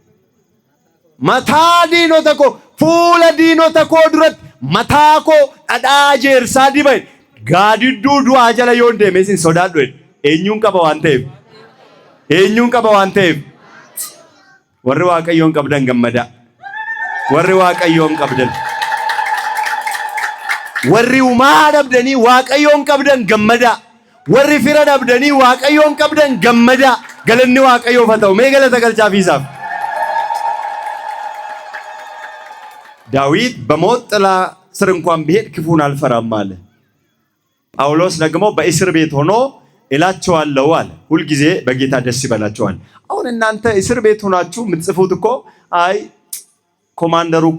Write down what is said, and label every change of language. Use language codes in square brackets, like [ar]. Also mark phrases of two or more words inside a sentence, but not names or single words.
[om] mataa diinota koo fuula diinota koo duratti mataa koo dhadhaa'ee jeersaa diba gaadidduu du'aa jala yoon deeme sin sodaadhu eenyuun qaba waan ta'eef warri Waaqayyoon qabdan gammada warri Waaqayyoon qabdan warri uumaa dhabdanii Waaqayyoon qabdan gammada warri fira dhabdanii Waaqayyoon qabdan gammada galanni Waaqayyoof haa ta'u mee galata galchaafiisaaf [am] ዳዊት በሞት ጥላ ስር እንኳን ቢሄድ ክፉን አልፈራም አለ ጳውሎስ ደግሞ በእስር ቤት ሆኖ እላቸዋለሁ አለ ሁልጊዜ በጌታ ደስ ይበላቸዋል አሁን እናንተ እስር ቤት ሆናችሁ የምትጽፉት እኮ አይ ኮማንደሩ እኮ